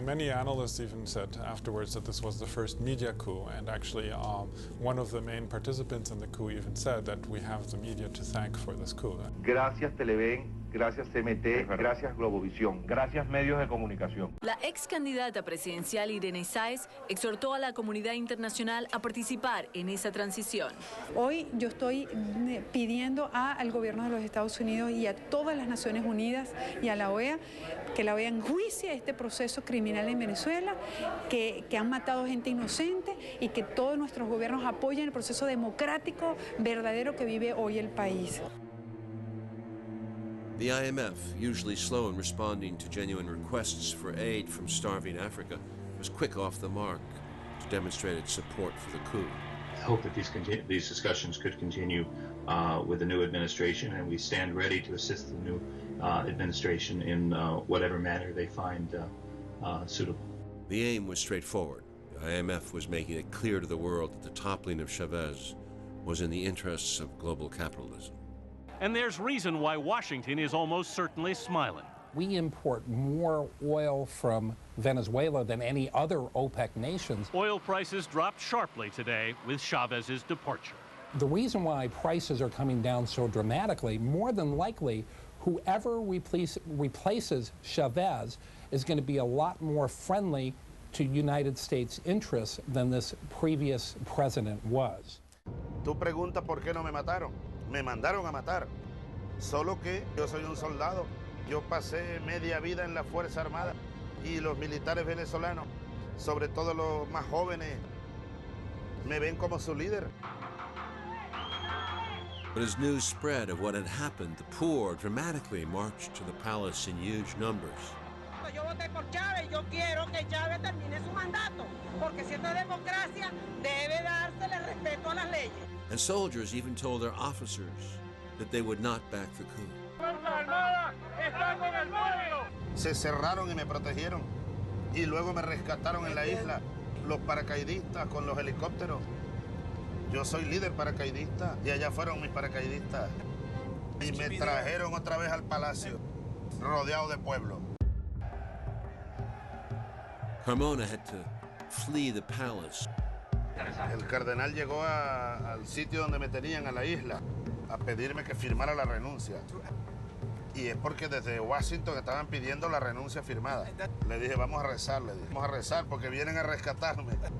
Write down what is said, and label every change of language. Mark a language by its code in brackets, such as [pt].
[en] Many analysts even said afterwards that this was the first media coup, and actually one of the main participants in the coup even said that we have the media to thank for this coup. [es] Gracias Televen, gracias CMT, gracias Globovisión, gracias medios de comunicación. La ex candidata presidencial Irene Sáez exhortó a la comunidad internacional a participar en esa transición. Hoy yo estoy pidiendo al gobierno de los Estados Unidos y a todas las Naciones Unidas y a la OEA que la OEA enjuicie este proceso criminal en Venezuela, que han matado gente inocente y que todos nuestros gobiernos apoyen el proceso democrático verdadero que vive hoy el país. [en] The IMF, usually slow in responding to genuine requests for aid from starving Africa, was quick off the mark to demonstrate its support for the coup. I hope that these discussions could continue with the new administration, and we stand ready to assist the new administration in whatever manner they find suitable. The aim was straightforward. The IMF was making it clear to the world that the toppling of Chavez was in the interests of global capitalism. And there's reason why Washington is almost certainly smiling. We import more oil from Venezuela than any other OPEC nations. Oil prices dropped sharply today with Chavez's departure. The reason why prices are coming down so dramatically, more than likely, whoever replaces Chavez is going to be a lot more friendly to United States interests than this previous president was. [es] Tú preguntas por qué no me mataron. Me mandaron a matar. Solo que yo soy un soldado. Yo pasé media vida en la Fuerza Armada y los militares venezolanos, sobre todo los más jóvenes, me ven como su líder. [en] But as news spread of what had happened, the poor dramatically marched to the palace in huge numbers. [es] Yo voté por Chávez, yo quiero que Chávez termine su mandato, porque si esto es democracia, debe dársele respeto a las leyes. [en] And soldiers even told their officers that they would not back the coup. [es] Se cerraron y me protegieron. Y luego me rescataron en la isla los paracaidistas con los helicópteros. Yo soy líder paracaidista y allá fueron mis paracaidistas. Y me trajeron otra vez al palacio, rodeado de pueblo. [en] Carmona had to flee the palace. [es] El cardenal llegó al sitio donde me tenían, a la isla, a pedirme que firmara la renuncia. Y es porque desde Washington estaban pidiendo la renuncia firmada. Le dije, vamos a rezar, le dije, vamos a rezar porque vienen a rescatarme.